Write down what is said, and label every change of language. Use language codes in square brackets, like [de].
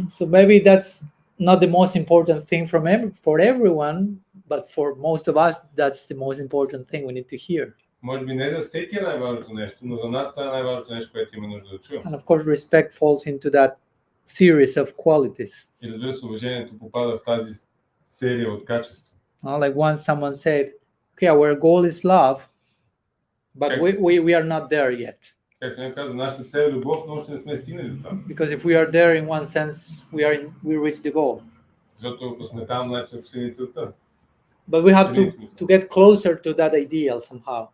[en] So maybe that's not the most important thing for everyone, but for most of us, that's the most important thing we need to hear. [bg] Може би не за всеки е най-важното нещо, но за нас това е най-важното нещо, което има нужда да чуем. [en] And of course, respect falls into that series of qualities. [bg] И разбира се, уважението попада в тази серия от качества. [en] Like once someone said, okay, our goal is love, but we are not there yet. [bg] Както някой казва, нашата цел е любов, но още не сме стигнали до там. [en] Because if we are there in one sense, we reach the goal. [bg] Защото ако сме там, значи сме постигнали целта. [en] But we have to get closer to that ideal somehow.